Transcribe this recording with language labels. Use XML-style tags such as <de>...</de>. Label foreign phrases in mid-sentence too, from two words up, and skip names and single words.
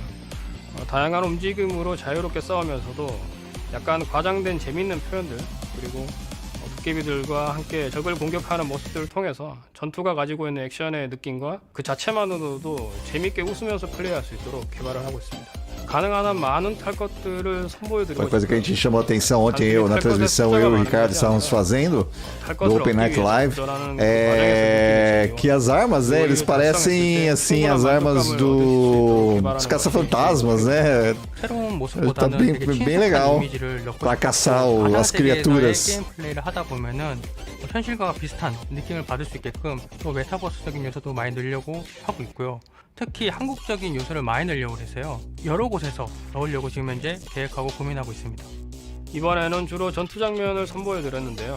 <ko>다양한 움직임으로 자유롭게 싸우면서도 약간 과장된 재밌는 표현들 그리고 도깨비들과 함께 적을 공격하는 모습들을 통해서 전투가 가지고 있는 액션의 느낌과 그 자체만으로도 재밌게 웃으면서 플레이할 수 있도록 개발을 하고 있습니다. 가능한 한 많은 탈 것들을 선보여드리고</ko> <pt>Uma coisa que a gente chamou a atenção ontem, na transmissão, eu e o Ricardo estávamos fazendo do Open Night Live, é que as armas, né, eles parecem assim as armas dos caça-fantasmas, né? Tá bem legal para caçar as criaturas.</pt> <ko>현실과 비슷한 느낌을 받을 수 있게끔 또 메타버스적인 요소도 많이 넣으려고 하고 있고요. 특히 한국적인 요소를 많이 넣으려고 해서요. 여러 곳에서 넣으려고 지금 현재 계획하고 고민하고 있습니다. 이번에는 주로 전투 장면을 선보여드렸는데요.</ko>